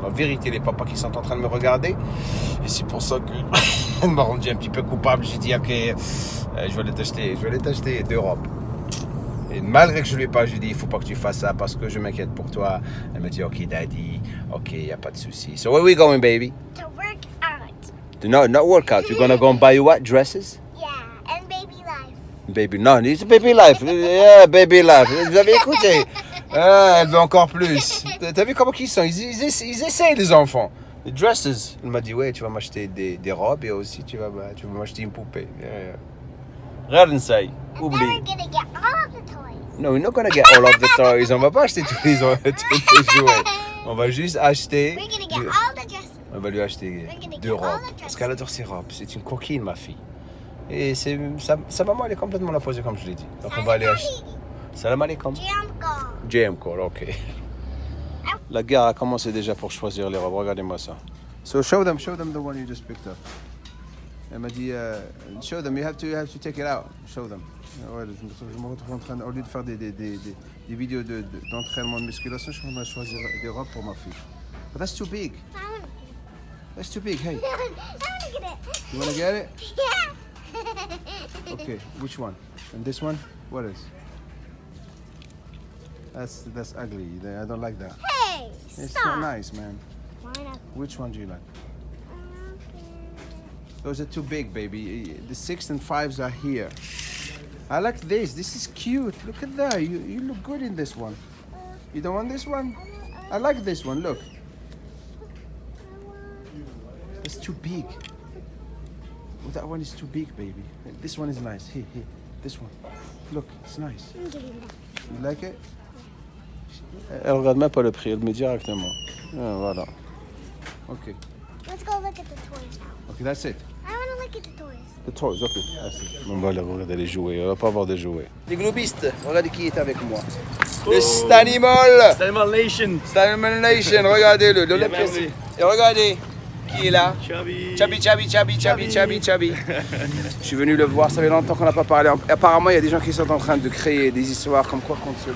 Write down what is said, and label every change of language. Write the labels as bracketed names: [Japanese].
[French] La vérité, les papas qui sont en train de me regarder, et c'est pour ça que elle m'a rendu un petit peu coupable. J'ai dit, ok, je vais aller t'acheter 2 robes. Et malgré que je ne lui ai pas, je lui ai dit, il ne faut pas que tu fasses ça parce que je m'inquiète pour toi. Elle me dit, ok, daddy, ok, il n'y a pas de souci. [English] So where are we going, baby? To work out. No, not work out. You're going to go and buy you what? Dresses? Yeah, and baby life. Baby, non, it's baby life. Yeah, baby life. [French] Vous avez écouté? Elle veut encore plus. T'as vu comment ils sont? Ils essayent, les enfants. Les dresses. Elle m'a dit, ouais, tu vas m'acheter des robes et aussi tu vas m'acheter une poupée. Yeah. Regarde ça. Oublie. [English] We're gonna get all of the toys. No, we're not gonna get all of the toys. [French] On va pas acheter tous les jouets. On va juste acheter. [English] We're gonna get all the dresses. [French] On va lui acheter 2 robes. Parce qu'elle adore ses robes. C'est une coquine, ma fille. Et sa maman, elle est complètement la posée, comme je l'ai dit. Donc on va aller acheter. Salam alaikum. JM Call, ok. La guerre a commencé déjà pour choisir les robes. Regardez-moi ça. So show them the one you just picked up. Elle m'a dit, [English] show them, you have to take it out. Show them. [French] Ouais, je me retrouve en train, au lieu de faire des vidéos d'entraînement de musculation, je suis en train de choisir des robes pour ma fille. [English] But that's too big. That's too big, hey. I wanna get it. You wanna get it? Yeah. Okay, which one? And this one? What is? That's ugly. I don't like that. Hey, It's stop. so nice, man. Why not? Which one do you like? Those are too big, baby. The 6 and 5s are here. I like this. This is cute. Look at that. You look good in this one. You don't want this one? I like this one. Look. It's too big. Well, that one is too big, baby. This one is nice. Here. This one. look, it's nice. I'm getting that. You like it? [French] Elle regarde même pas le prix, elle met directement. Ah, voilà. Ok. [English] Let's go look at the toys now. Ok, that's it. I want to look at the toys. The toys, ok. That's it. [French] On va aller regarder les jouets, on va pas avoir de jouets. Les globistes, regardez qui est avec moi. Le Stanimal! Animal Nation. Stanimal Nation, regardez-le. l'Olympia. Merci. Et regardez qui est là. Chubby. Chubby. Je suis venu le voir, ça fait longtemps qu'on n'a pas parlé. Apparemment, il y a des gens qui sont en train de créer des histoires comme quoi contre eux.